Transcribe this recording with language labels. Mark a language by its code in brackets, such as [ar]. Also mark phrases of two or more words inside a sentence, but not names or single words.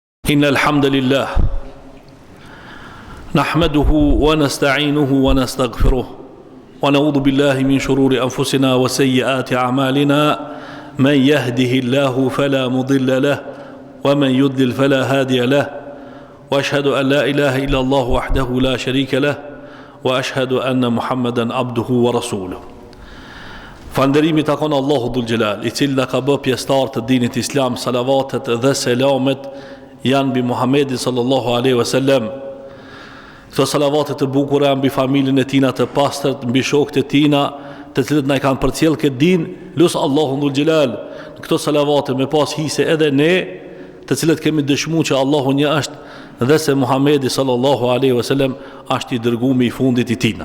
[ar] إن الحمد لله نحمده ونستعينه ونستغفره ونعوذ بالله من شرور أنفسنا وسيئات أعمالنا من يهده الله فلا مضل له ومن يضلل فلا هادي له وأشهد أن لا إله إلا الله وحده لا شريك له وأشهد أن محمدا عبده ورسوله. [sq] Falënderimi takon Allahu [ar] ذو الجلال, [sq] i cili na ka bë pjesëtar të dinit islam. Salavatet dhe selamet janë mbi Muhammedin [ar] صلى الله عليه وسلم. [sq] Këto salavatet të bukura mbi familjen e tina të pastërt, mbi shokët e tina, të cilët na i kanë përcjell këtë din, lut Allahu [ar] ذو الجلال [sq] këto salavate me pas hise edhe ne, të cilët kemi dëshmuar që Allahu një është dhe se Muhammedi [ar] صلى الله عليه وسلم [sq] është i dërguar i fundit i tina.